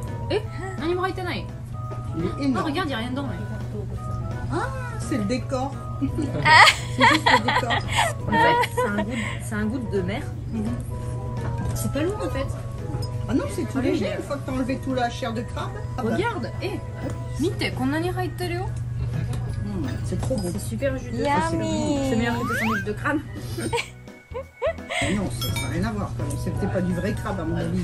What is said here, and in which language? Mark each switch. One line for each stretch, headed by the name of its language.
Japanese: え、何も入ってない。
French: Il est Ah, énorme. regarde, il n'y a rien dedans. Ouais. Ah, c'est le décor. C'est juste le décor. En fait, c'est un goût de mer. C'est pas lourd en fait. Ah non, c'est tout léger une fois que t'as enlevé tout la chair de crabe. Ah bah, Regarde,
Japanese: mite, こんなに入ってるよ。
French: c'est trop bon. C'est super juteux.
English: Yummy.
French: C'est meilleur que tes sandwichs de crabe. Non, ça n'a rien à voir. C'est peut-être pas du vrai crabe à mon avis.